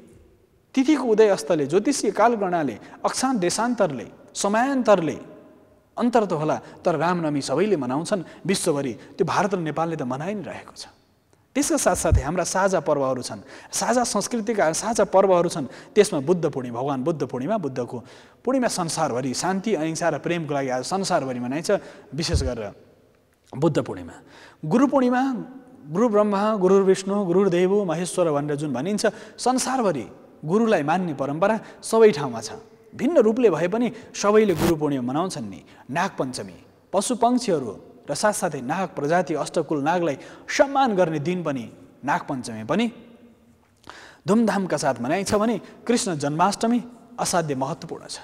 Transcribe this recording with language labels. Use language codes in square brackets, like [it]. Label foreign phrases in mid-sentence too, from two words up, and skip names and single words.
[ne] तिथिको उदय अस्तले, ज्योतिषीय कालगणनाले, अक्षांश देशान्तरले, समयान्तरले अन्तर त होला, तर रामनवमी सबैले मनाउँछन् विश्वभरि। त्यो भारत र नेपालले त मनाइ नै रहेको छ। त्यसका साथसाथै हाम्रा साझा पर्वहरू छन्, साझा संस्कृतिका साझा पर्वहरू छन्। त्यसमा बुद्ध पूर्णिमा, भगवान बुद्ध पूर्णिमा, बुद्धको पूर्णिमा संसारभरि शान्ति अहिंसा र प्रेमको लागि आज संसारभरि मनाइन्छ। विशेष गरेर बुद्ध पूर्णिमा, गुरु पूर्णिमा, [sa] गुरु ब्रह्मा गुरु विष्णु गुरुदेव महेश्वर [ne] भनेर जुन भनिन्छ, संसारभरि गुरुलाई मान्ने परम्परा सबै ठाउँमा छ। भिन्न रूपले भए पनि सबैले गुरु पूर्णिमा मनाउँछन् नि। नागपञ्चमी, पशु पक्षीहरू र साथसाथै नाग प्रजाति अष्टकुल नागलाई सम्मान गर्ने दिन पनि नागपञ्चमी पनि धुमधामका साथ मनाइन्छ भने कृष्ण जन्माष्टमी असाध्य महत्त्वपूर्ण छ।